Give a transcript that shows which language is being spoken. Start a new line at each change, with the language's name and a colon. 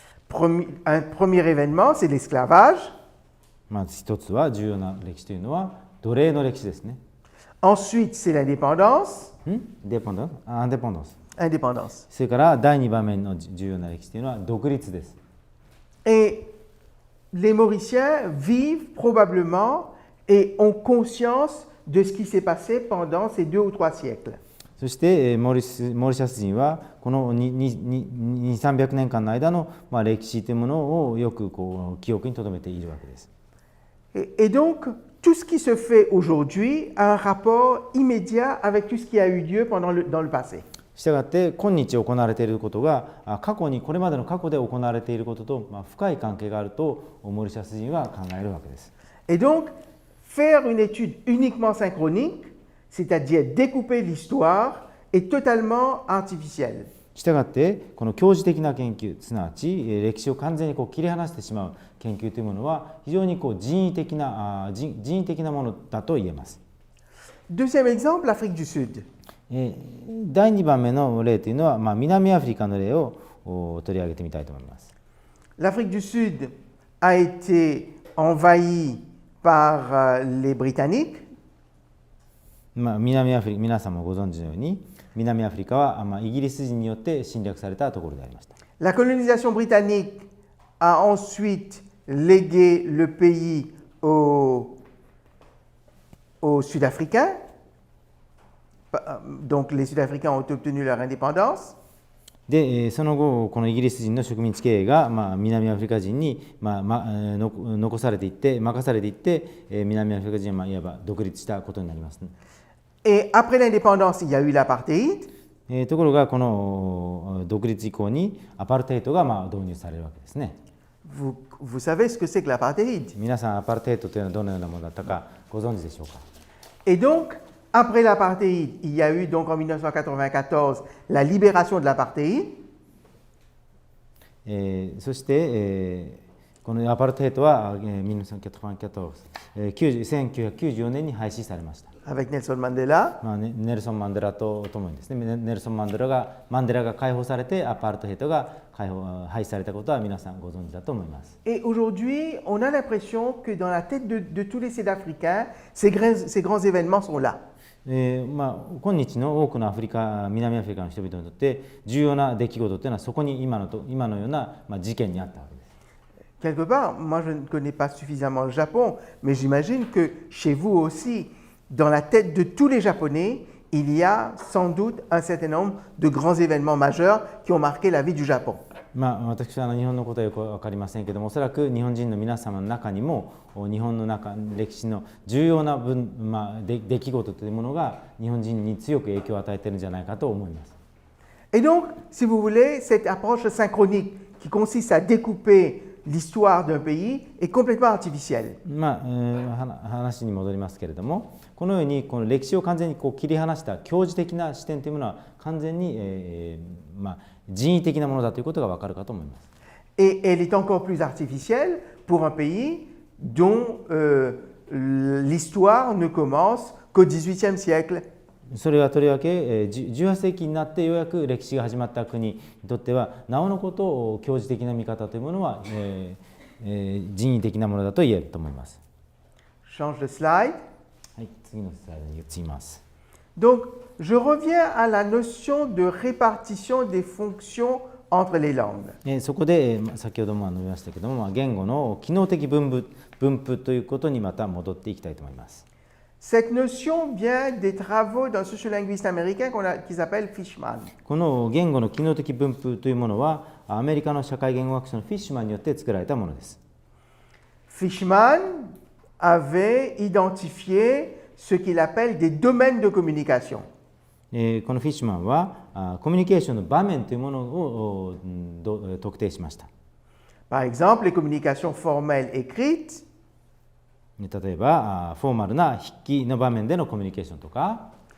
French: Un premier événement, c'est l'esclavage.
Japanese: まず一つは重要な歴史というのは奴隷の歴史ですね。
French: Ensuite, c'est l'indépendance. Indépendance.
Japanese: それから第2番目の重要な歴史というのは独立です。
French: Et les Mauriciens vivent probablement et ont conscience de ce qui s'est passé pendant ces 2 ou 3 siècles.
Japanese: そしてモーリシャス人はこの200-300年間の間の歴史というものをよく記憶に留めているわけです。
French: Et donc, tout ce qui se fait aujourd'hui a un rapport immédiat avec tout ce qui a eu lieu dans le passé.
Japanese: したがって今日行われていることがこれまでの過去で行われていることと深い関係があるとモーリシャス人は考えるわけです。
French: Et donc, faire une étude uniquement synchronique, c'est-à-dire découper l'histoire, est totalement artificielle.
Japanese: したがってこの教授的な研究、すなわち歴史を完全に切り離してしまう研究というものは非常に人為的なものだと言えます。
French: Deuxième exemple, l'Afrique du Sud.
Japanese: 第2番目の例というのは、南アフリカの例を取り上げてみたいと思います。
French: L'Afrique du Sud a été envahie par les Britanniques.
Japanese: 皆さんもご存知のように、南アフリカはイギリス人によって侵略されたところでありました。
French: La colonisation britannique a ensuite légué le pays aux Sud-Africains. Donc les Sud-Africains ont obtenu leur indépendance.
Japanese: で、その後このイギリス人の植民地経営が、南アフリカ人に、残されていって任されていって、南アフリカ人はいわば独立したことになります、ね。
French: Et après l'indépendance, il y a eu l'apartheid.
Japanese: ところがこの独立以降にアパルテイトが導入されるわけですね。
French: Vous savez ce que c'est que l'apartheid?
Japanese: 皆さんアパルテイトというのはどのようなものだったかご存知でしょうか。
French: Et donc, après l'apartheid, il y a eu donc en 1994 la libération de l'apartheid.
Japanese: そして、このアパルテイトは1994年に廃止されました。
French: Avec Nelson Mandela.
Japanese: ネルソン・マンデラとともにですね、ネルソン・マンデラが解放されてアパルトヘイトが廃止されたことは皆さんご存知だと思います。
French: Et aujourd'hui, on a l'impression que dans la tête de tous les Sud-Africains, ces grands événements sont là.
Japanese: 今日の多くの南アフリカの人々にとって重要な出来事というのはそこに今のような事件にあったわけです。
French: Quelque part, moi je ne connais pas suffisamment le Japon, mais j'imagine que chez vous aussi, dans la tête de tous les Japonais, il y a sans doute un certain nombre de grands événements majeurs qui ont marqué la vie du Japon.
Japanese: 私は日本のことはよく分かりませんけども、おそらく日本人の皆様の中にも日本の歴史の重要な出来事というものが日本人に強く影響を与えているんじゃないかと思います。
French: Et donc, si vous voulez, cette approche synchronique qui consiste à découper l'histoire d'un pays est complètement artificielle.
Japanese: 話に戻りますけれども、このようにこの歴史を完全にこう切り離した教授的な視点というものは完全に、人為的なものだということがわかるかと思います。
French: Et elle est encore plus artificielle pour un pays dont l'histoire ne commence qu'au XVIIIe siècle.
Japanese: それはとりわけ18世紀になってようやく歴史が始まった国にとってはなおのこと教授的な見方というものは、人為的なものだと言えると思います。
French: Change de slide.
Japanese: はい、次のスライドに移ります。
French: Donc, je reviens à la notion de répartition des fonctions entre les langues.
Japanese: そこで先ほども述べましたけども、言語の機能的分布ということにまた戻っていきたいと思います。
French: Cette notion vient des travaux d'un sociolinguiste américain qui s'appelle Fishman.
Japanese: この言語の機能的分布というものはアメリカの社会言語学者のフィッシュマンによって作られたものです。
French: Fishman avait identifié ce qu'il appelle des domaines de communication.
Japanese: このフィッシュマンはコミュニケーションの場面というものを特定しました。
French: Par exemple, les communications formelles écrites,
Japanese: 例えばフォーマルな筆記の場面でのコミュニケーションとか、